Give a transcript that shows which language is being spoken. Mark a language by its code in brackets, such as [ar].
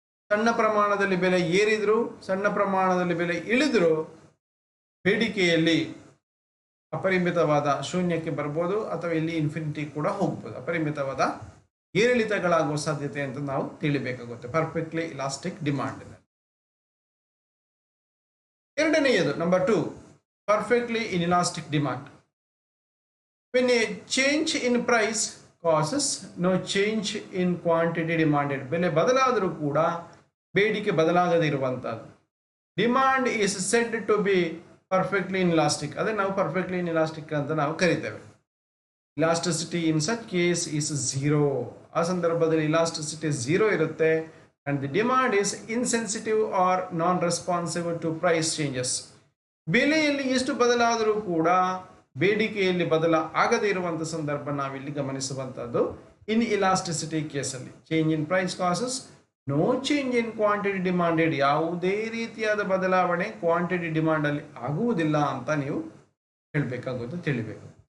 [kn] ಸಣ್ಣ ಪ್ರಮಾಣದಲ್ಲಿ ಬೆಲೆ ಏರಿದ್ರು, ಸಣ್ಣ ಪ್ರಮಾಣದಲ್ಲಿ ಬೆಲೆ ಇಳಿದ್ರು ಬೇಡಿಕೆಯಲ್ಲಿ ಅಪರಿಮಿತವಾದ ಶೂನ್ಯಕ್ಕೆ ಬರ್ಬೋದು ಅಥವಾ ಇಲ್ಲಿ ಇನ್ಫಿನಿಟಿ ಕೂಡ ಹೋಗ್ಬೋದು. ಅಪರಿಮಿತವಾದ ಏರಿಳಿತಗಳಾಗುವ ಸಾಧ್ಯತೆ ಅಂತ ನಾವು ತಿಳಿಬೇಕಾಗುತ್ತೆ ಪರ್ಫೆಕ್ಟ್ಲಿ ಇಲಾಸ್ಟಿಕ್ ಡಿಮಾಂಡ್. ಎರಡನೆಯದು number 2, [en] perfectly inelastic demand. When a change in price causes no change in quantity demanded. [kn] ಬೆಲೆ ಬದಲಾದರೂ ಕೂಡ ಬೇಡಿಕೆ ಬದಲಾಗದೇ ಇರುವಂತದ್ದು. [en] Demand is said to be perfectly inelastic. [kn] ಅದೇ ನಾವು ಪರ್ಫೆಕ್ಟ್ಲಿ ಇನ್ಲಾಸ್ಟಿಕ್ ಅಂತ ನಾವು ಕರಿತೇವೆ. [en] Elasticity in such case is 0. [kn] ಆ ಸಂದರ್ಭದಲ್ಲಿ ಇಲಾಸ್ಟಿಸಿಟಿ 0 ಇರುತ್ತೆ. [en] and the demand is insensitive or non-responsive to price changes. [kn] ಬೆಲೆಯಲ್ಲಿ ಎಷ್ಟು ಬದಲಾದರೂ ಕೂಡ ಬೇಡಿಕೆಯಲ್ಲಿ ಆಗದೇ ಇರುವಂಥ ಸಂದರ್ಭ ನಾವಿಲ್ಲಿ ಗಮನಿಸುವಂಥದ್ದು ಇನ್ ಇಲಾಸ್ಟಿಸಿಟಿ ಕೇಸಲ್ಲಿ. [en] Change in price causes no change in quantity demanded. [kn] ಯಾವುದೇ ರೀತಿಯಾದ ಬದಲಾವಣೆ ಕ್ವಾಂಟಿಟಿ ಡಿಮಾಂಡಲ್ಲಿ ಆಗುವುದಿಲ್ಲ ಅಂತ ನೀವು ಹೇಳಬೇಕಾಗುತ್ತೆ, ತಿಳಿಬೇಕು.